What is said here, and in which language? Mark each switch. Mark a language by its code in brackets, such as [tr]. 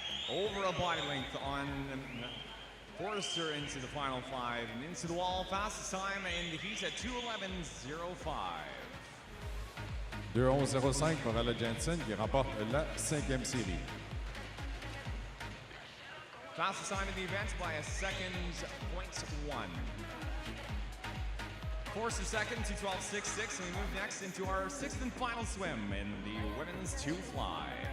[en] Over a body length on Forrester into the final 5 and into the wall. Fastest time in the heat at 2:11.05. [fr] 2:11.05 pour Ella Jansen qui remporte la 5e série. [en] Fastest time in the event by a second, 0.1. Forrester second, 2:12.66, and we move next into our 6th and final swim in the women's 2 fly.